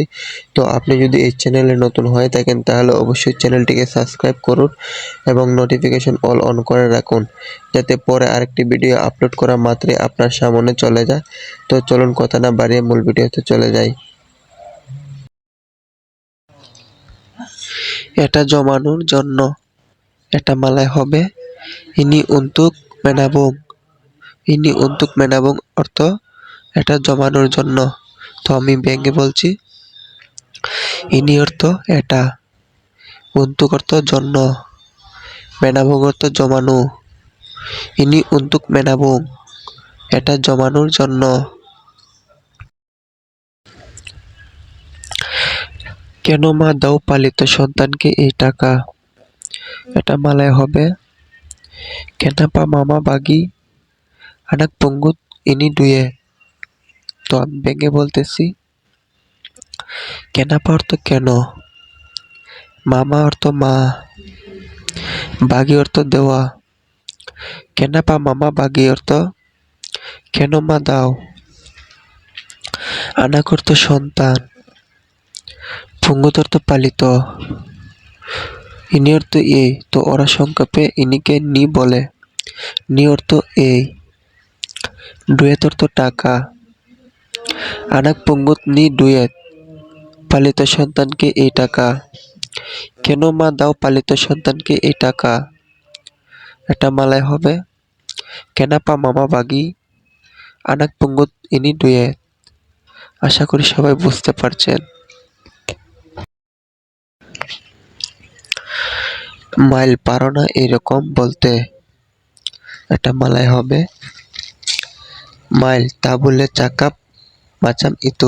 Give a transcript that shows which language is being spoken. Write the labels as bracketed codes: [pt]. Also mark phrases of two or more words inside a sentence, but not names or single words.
[bn] তো আপনি যদি এই চ্যানেলে নতুন হয়ে থাকেন তাহলে অবশ্যই চ্যানেলটিকে সাবস্ক্রাইব করুন এবং নোটিফিকেশন অল অন করে রাখুন, যাতে পরে আরেকটি ভিডিও আপলোড করা মাত্রই আপনার সামনে চলে যায়। তো চলুন কথা না বাড়িয়ে মূল ভিডিওতে চলে যাই। এটা জমানোর জন্য, এটা মালায় হবে [ms] ini untuk menabung. ini untuk menabung [bn] অর্থ এটা জমানোর জন্য। তো আমি ব্যাঙ্গে বলছি, ইনি অর্থ এটা, untuk অর্থ জন্য, menabung অর্থ জমানো। [ms] ini untuk menabung, [bn] এটা জমানোর জন্য। কেন মা দাও পালিত সন্তানকে এই টাকা? এটা মালায় হবে [ms] kenapa mama bagi anak pungut ini duit. [bn] তো আমি ব্যাঙ্গে বলতেছি, kenapa অর্থ কেন, মামা অর্থ মা, বাগি অর্থ দেওয়া। [ms] kenapa mama bagi [bn] অর্থ কেন মা দাও। আনাক অর্থ সন্তান, পুঙ্গুত অর্থ পালিত, ইনি অর্থ এই। তো ওরা সংক্ষেপে ইনিকে নি বলে। নি অর্থ এই, ডুয়েত অর্থ টাকা, [ms] anak pungut ni duit, [bn] পালিত সন্তানকে এই টাকা। কেন মা দাও পালিত সন্তানকে এই টাকা? এটা মালায় হবে [ms] kenapa mama bagi anak pungut ini duit. [bn] আশা করি সবাই বুঝতে পারছেন। মাইল পারো না এরকম বলতে, এটা মালায় হবে মাইল [ms] tak boleh cakap macam itu.